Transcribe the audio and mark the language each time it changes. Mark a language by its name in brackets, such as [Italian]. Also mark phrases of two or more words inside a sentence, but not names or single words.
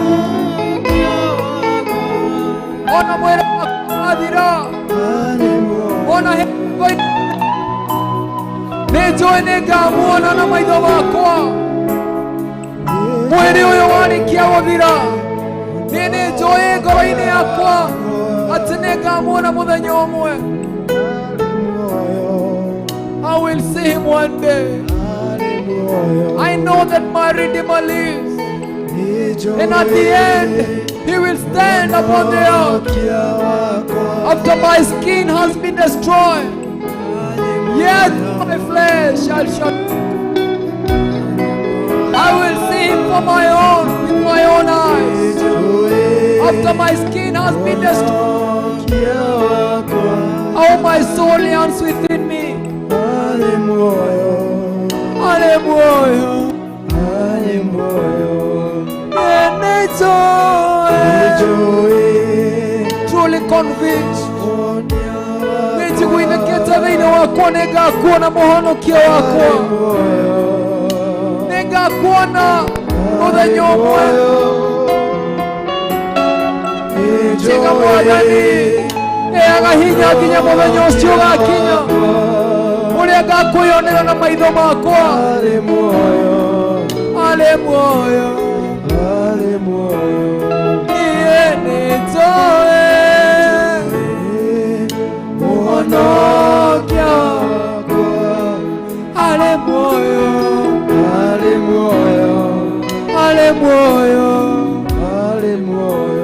[Kikuyu] Ona mwĩrĩ wakwa wathira, ona hingo-inĩ, nĩ njũĩ nĩ ngamuona na maitho makwa. Mwĩrĩ ũyũ warĩkia gũthira, niĩ nĩ njũĩ ngoro-inĩ yakwa atĩ nĩ ngamuona mũthenya ũmwe. [English] I will see him one day. I know that my Redeemer lives, and at the end he will stand upon the earth after my skin has been destroyed. Yet my flesh shall shut. I will see him for my own, with my own eyes, after my skin has been destroyed. How my soul yearns within me. Ale moyo, ale moyo, truly convinced. [Kikuyu] Nĩnjiguithĩkĩte thĩinĩ wakwa nĩ ngakuona mũhonokia wakwa. Nĩ ngakuona mũthenya ũmwe. Njĩga Mwathani nĩaga hinya nginya mũthenya ũcio ũgakinya, ũrĩa ngakwĩyonera na maitho makwa. Ale moyo, ale moyo, ale moyo. Niĩ nĩ njũĩ mũhonokia wakwa. Ale moyo, ale moyo, ale moyo, ale moyo.